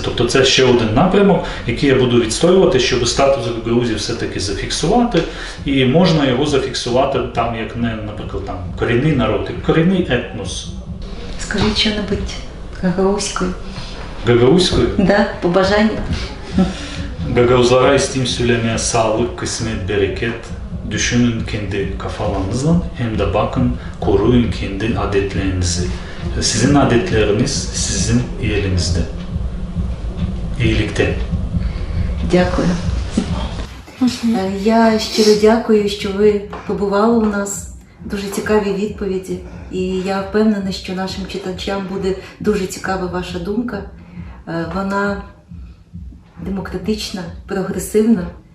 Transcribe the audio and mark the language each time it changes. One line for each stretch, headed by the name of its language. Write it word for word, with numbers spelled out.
Ukrainian: Тобто це ще один напрямок, який я буду відстоювати, щоб статус гагаузів все-таки зафіксувати, і можна його зафіксувати там, як не, наприклад, там корінний народ, корінний етнос. Скажіть що-небудь гагаузькою. Гагаузькою? Так, да, побажання.
Gagauz: Gagauzlara isteyim söylemeye sağlık, kısmet, bereket, düşünün kendi kafalarınızdan hem de bakın, koruyun kendi adetlerinizi. Sizin adetleriniz sizin elinizde, iyilikte.
Ukrainian: Дякую. Я щиро дякую, що ви побували у нас. Дуже цікаві відповіді. І я впевнена, що нашим читачам буде дуже цікава ваша думка. Вона демократична, прогресивна.